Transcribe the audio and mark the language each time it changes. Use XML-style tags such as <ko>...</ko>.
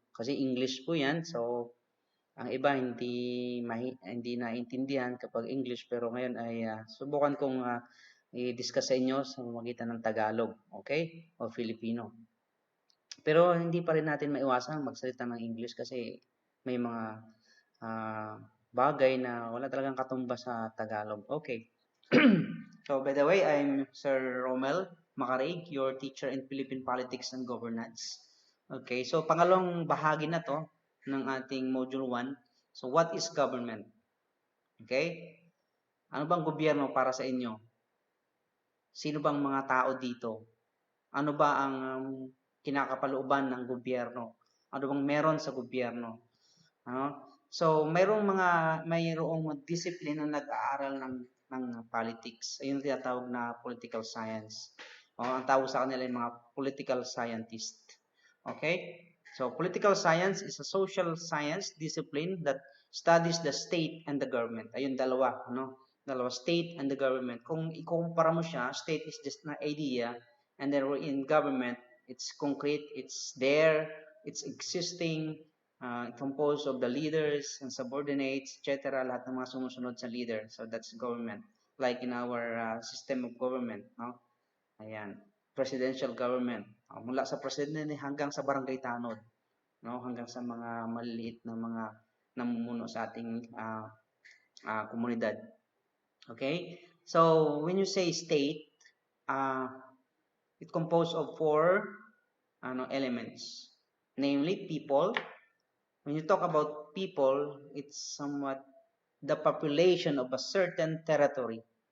<tl>Kasi English po yan, so ang iba hindi naintindihan kapag English pero ngayon ay subukan kong i-discuss sa inyo sa pamamagitan ng Tagalog, okay? O Filipino. Pero hindi pa rin natin maiwasan magsalita ng English kasi may mga bagay na wala talagang katumbas sa Tagalog. Okay.</tl> <en>So by the way, I'm Sir Romel Macarig, your teacher in Philippine Politics and Governance.</en> <tl>Okay, so pangalawang bahagi na to ng ating Module 1.</tl> <en>So what is government?</en> <tl>Okay? Ano bang gobyerno para sa inyo? Sino bang mga tao dito? Ano ba ang kinakapalooban ng gobyerno? Ano bang meron sa gobyerno? So, mayroong discipline na nag-aaral ng politics. Ayun yung tinatawag na political science. Ang tawag sa kanila ay mga political scientist. Okay?</tl> <en>So, political science is a social science discipline that studies the state and the government.</en> <tl>Ayun, dalawa, Dalawa,</tl> <en>state and the government. Kung ikukumpara mo siya, state is just an idea, and then we're in government, it's concrete, it's there, it's existing, composed of the leaders and subordinates, etc.</en> <tl>Lahat ng mga sumusunod sa leader.</tl> <en>So that's government. Like in our system of government, no? Ayan, presidential government.</en> <tl>Mula sa presidente hanggang sa barangay tanod, no? Hanggang sa mga maliliit na mga namumuno sa ating komunidad. Okay?</tl> <en>So when you say state, it composed of four elements. Namely, people. When you talk about people, it's somewhat the population of a certain territory.</en>